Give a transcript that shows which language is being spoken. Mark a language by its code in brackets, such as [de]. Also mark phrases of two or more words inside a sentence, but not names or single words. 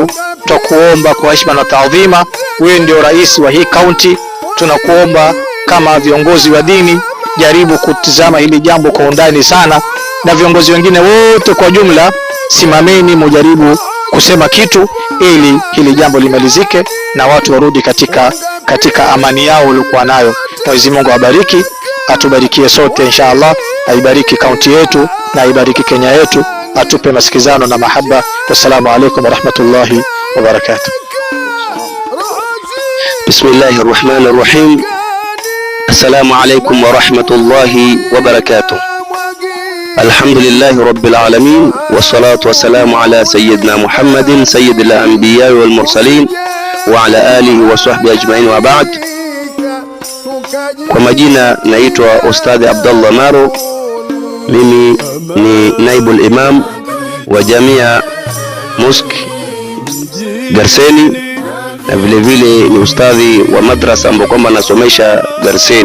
[sw] Tunakuomba kwa heshima na taadhima, wewe ndio rais wa hii kaunti, tunakuomba kama viongozi wa dini, jaribu kutizama hili jambo kwa undani sana, na viongozi wengine wote kwa jumla, simameni mujaribu kusema kitu ili hili jambo limalizike na watu warudi katika amani yao walikuwa nayo. Mwenyezi Mungu awabariki, atubarikie sote inshallah, aibariki kaunti yetu na aibariki Kenya yetu, atupe masikizano na mahaba. [ar] والسلام عليكم ورحمة الله وبركاته. بسم الله الرحمن الرحيم. السلام عليكم ورحمة الله وبركاته. الحمد لله رب العالمين والصلاة والسلام على سيدنا محمد سيد الأنبياء والمرسلين وعلى آله وصحبه أجمعين وبعد. [sw] Kwa majina naitwa Ustadhi Abdullah Maro. Mimi ni [ar] نائب الإمام [sw] wa Jamia Mosque Garseni, na vile vile ni ustadhi wa madrasa ambapo kwamba nasomesha Garseni.